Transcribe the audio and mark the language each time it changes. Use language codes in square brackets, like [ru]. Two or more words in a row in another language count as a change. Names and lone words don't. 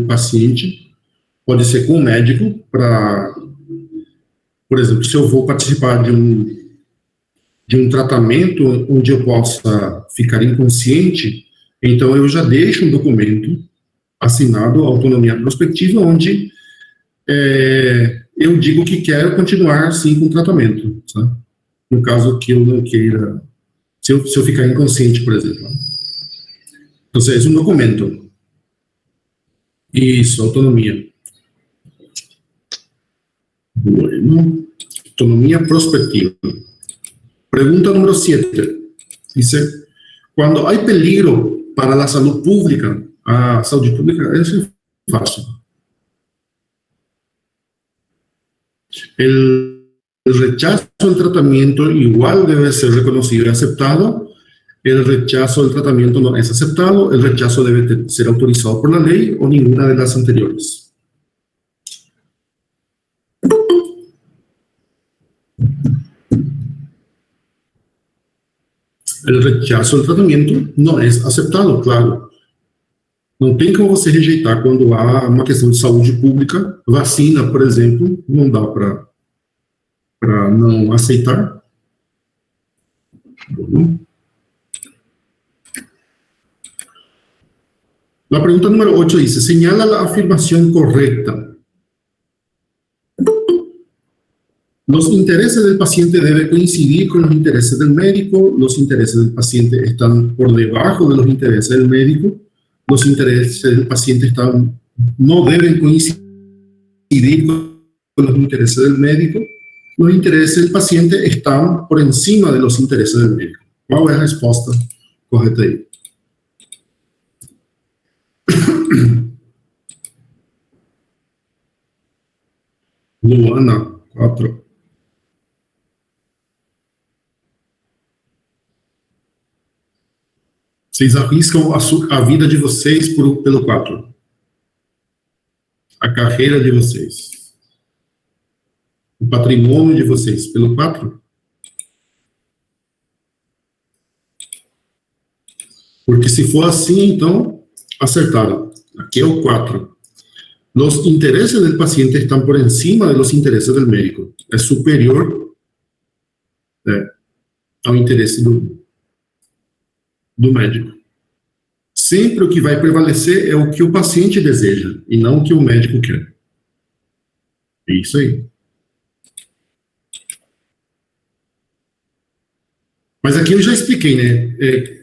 [pt] paciente, pode ser com o médico, para, por exemplo, se eu vou participar de um tratamento onde eu possa ficar inconsciente, então eu já deixo um documento assinado, autonomia prospectiva, onde eu digo que quero continuar, sim, com o tratamento, tá? No caso que eu não queira, se eu ficar inconsciente, por exemplo. Então, é um documento. Isso, autonomia. [es] Bueno, autonomía prospectiva. Pregunta número 7. Dice, cuando hay peligro para la salud pública, [pt] a saúde pública [es] es fácil. El rechazo al tratamiento igual debe ser reconocido y aceptado. El rechazo del tratamiento no es aceptado. El rechazo debe ser autorizado por la ley o ninguna de las anteriores. El rechazo del tratamento [pt] não é [es] aceptado, claro. [pt] Não tem como você rejeitar quando há uma questão de saúde pública. Vacina, por exemplo, não dá para não aceitar. [es] La pregunta número 8 dice, señala la afirmación correcta. Los intereses del paciente deben coincidir con los intereses del médico, los intereses del paciente están por debajo de los intereses del médico, los intereses del paciente no deben coincidir con los intereses del médico, los intereses del paciente están por encima de los intereses del médico. ¿Cuál es la respuesta correcta ahí? [pt] Luana, 4. Vocês arriscam a vida de vocês pelo 4. A carreira de vocês. O patrimônio de vocês pelo 4. Porque se for assim, então, acertaram. Aqui é o 4. [es] Los intereses del paciente están por encima de los intereses del médico. [pt] É superior ao interesse do médico. Sempre o que vai prevalecer é o que o paciente deseja, e não o que o médico quer. É isso aí. Mas aqui eu já expliquei, né?